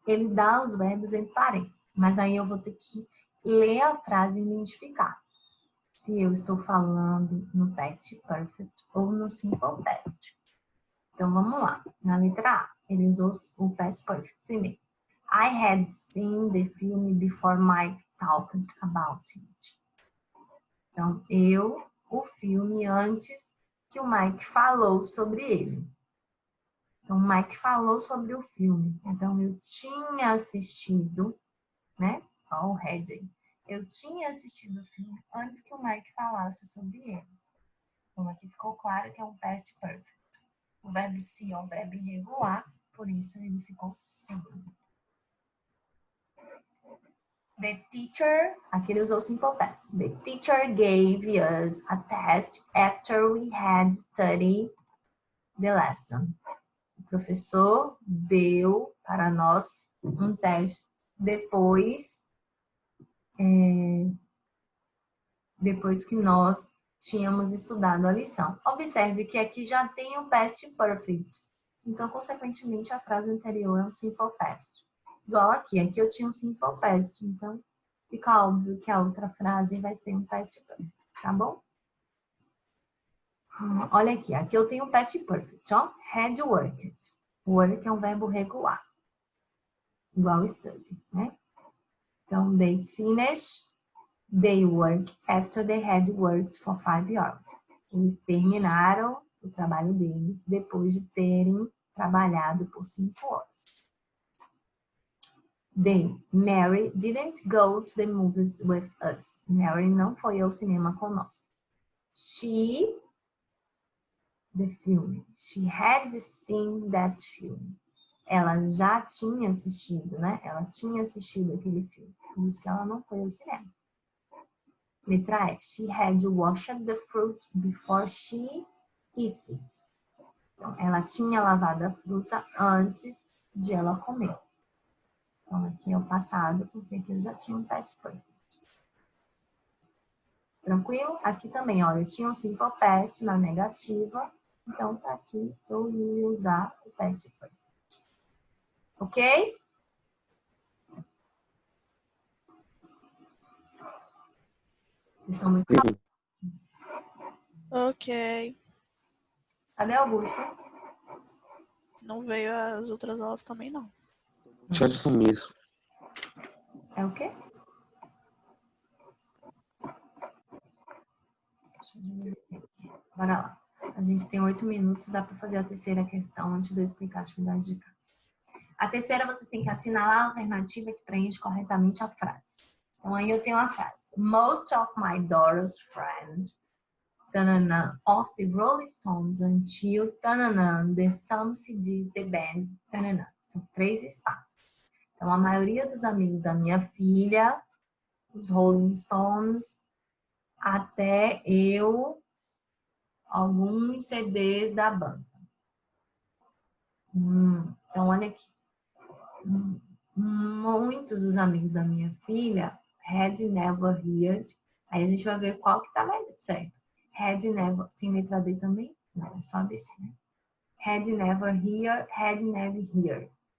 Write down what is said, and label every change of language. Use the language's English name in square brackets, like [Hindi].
[Portuguese] Ele dá os verbos em parênteses, mas aí eu vou ter que ler a frase e identificar se eu estou falando no past perfect ou no simple past. Então vamos lá. Na letra A, ele usou o past perfect primeiro. [English] I had seen the film before Mike talked about it. [Portuguese] Então, o filme antes que o Mike falou sobre ele. Então, o Mike falou sobre o filme. Então, eu tinha assistido, né? Olha o head aí. Eu tinha assistido o filme antes que o Mike falasse sobre ele. Então, aqui ficou claro que é um past perfect. O verbo see é um verbo irregular, por isso ele ficou sim. [English] The teacher, [Portuguese] aqui ele usou simple past. [English] The teacher gave us a test after we had studied the lesson. [Portuguese] O professor deu para nós um teste depois que nós tínhamos estudado a lição. Observe que aqui já tem o past perfect. Então, consequentemente, a frase anterior é um simple past. Igual aqui eu tinha um simple past. Então, fica óbvio que a outra frase vai ser um past perfect, tá bom? Olha aqui eu tenho um past perfect, ó. [English] Had worked. [Portuguese] Work é um verbo regular. Igual study, né? Então, [English] they finished their work after they had worked for 5 hours. [Portuguese] Eles terminaram o trabalho deles depois de terem trabalhado por 5 horas. [English] Mary didn't go to the movies with us. [Portuguese] Mary não foi ao cinema conosco. [English] She had seen that film. [Portuguese] Ela já tinha assistido, né? Ela tinha assistido aquele filme. Por isso que ela não foi ao cinema. Letra E. [English] She had washed the fruit before she ate it. [Portuguese] Então, ela tinha lavado a fruta antes de ela comer. Então, aqui é o passado, porque aqui eu já tinha um past perfect. Tranquilo? Aqui também, olha, eu tinha um simple past na negativa. Então, tá aqui, eu ia usar o past perfect. Ok? Vocês estão muito... Sim. Ok. Cadê Augusto? Não veio as outras aulas também, não. Chat sumiço. É o quê? Deixa eu diminuir aqui. Bora lá. A gente tem 8 minutos, dá para fazer a terceira questão antes de eu explicar a atividade de casa. A terceira, vocês têm que assinalar a alternativa que preenche corretamente a frase. Então, aí eu tenho a frase. [English] Most of my daughter's friends tanana, of the Rolling Stones until tanana, the some CD, the band, tanana. [Portuguese] São 3 espaços. Então, a maioria dos amigos da minha filha, os Rolling Stones, até eu, alguns CDs da banda. Então, olha aqui. Muitos dos amigos da minha filha [English] had never heard. [Portuguese] Aí a gente vai ver qual que tá mais certo. [English] Had never. [Portuguese] Tem letra D também? Não, é só ABC, né? [English] Had never heard, had never heard.